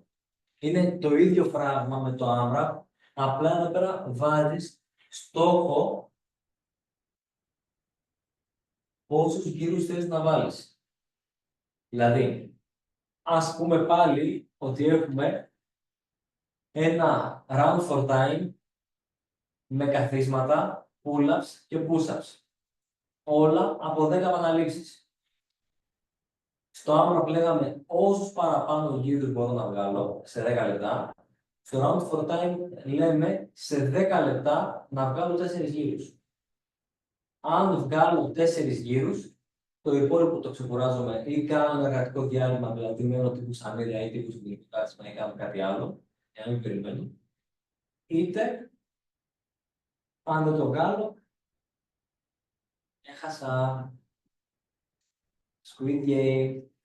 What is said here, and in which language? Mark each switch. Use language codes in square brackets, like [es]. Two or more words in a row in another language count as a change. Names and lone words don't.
[el] Είναι το ίδιο πράγμα με το AMRAP. Απλά εδώ πέρα βάζεις στόχο πόσους γύρους θέλεις να βάλεις. Δηλαδή, ας πούμε πάλι ότι έχουμε ένα [en] round for time [el] με καθίσματα, pull-ups και push-ups. Όλα από 10 επαναλήψεις. Στο AMRAP λέγαμε όσους παραπάνω γύρους μπορώ να βγάλω σε 10 λεπτά. Στο [en] round for time [el] λέμε σε 10 λεπτά να βγάλω 4 γύρους. Αν βγάλω 4 γύρους, το υπόλοιπο το ξεκουράζομαι ή κάνω ένα εργατικό διάλειμμα, δηλαδή μένω τύπου σανίδια ή τύπου συμπληκτικάρισμα ή κάνω κάτι άλλο, για να μην περιμένω. Είτε, αν δεν το κάνω, έχασα Squid Game.